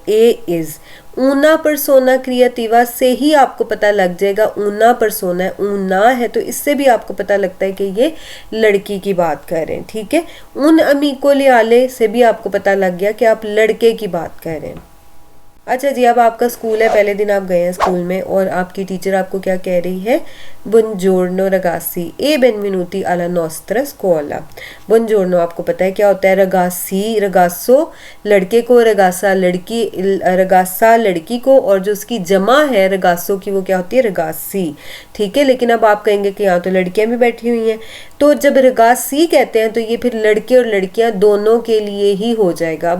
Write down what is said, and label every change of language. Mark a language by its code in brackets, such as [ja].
[it] ए इज़ ऊना परसोना क्रिएटिवा [hi] से ही आपको पता लग जाएगा ऊना परसोना है, ऊना है तो इससे भी आपको पता लगता है कि ये लड़की की बात कर रहे हैं, ठीक है। [it] उन अमीको लियाले [hi] से भी आपको पता लग गया कि आप लड़के की बात कर रहे हैं। अच्छा जी, अब आपका स्कूल है, पहले दिन आप गए हैं स्कूल में और आपकी टीचर आपको क्या कह रही है? [it] बुongiorno ragazzi e benvenuti alla nostra scuola। [hi] बुongiorno आपको पता है क्या होता है? रगासी, रगासो लड़के को, रगासा लड़की, रगासा लड़की को, और जो उसकी जमा है रगासो की वो क्या होती है? रगासी, ठीक है। लेकिन अब आप कहेंगे कि यहाँ तो लड़कियां भी बैठी हुई हैं, तो जब रगासी कहते हैं तो ये फिर लड़के और लड़कियां दोनों के लिए ही हो जाएगा।